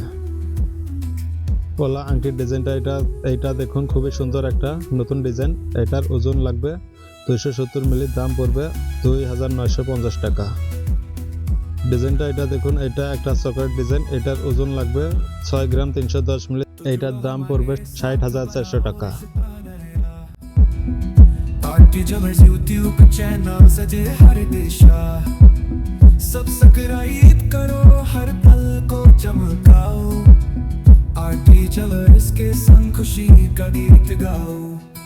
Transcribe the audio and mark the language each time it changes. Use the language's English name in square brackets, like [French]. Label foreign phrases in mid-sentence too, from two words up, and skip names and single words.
[Bangla] পলা আংটির ডিজাইনটা এটা দেখুন, খুবই সুন্দর একটা নতুন ডিজাইন। এটার ওজন লাগবে 270 মিলি, দাম পড়বে 2,950 টাকা। ডিজাইনটা এটা দেখুন, এটা একটা চকলেট ডিজাইন। এটার ওজন লাগবে 6 গ্রাম 310 মিলি। এটার দাম পড়বে 60,400 টাকা। [Hindi] जमर्स यूट्यूब चैनल सजे हर दिशा, सब्सक्राइब करो, हर पल को चमकाओ। आरटी जमर्स के संग खुशी का गीत गाओ।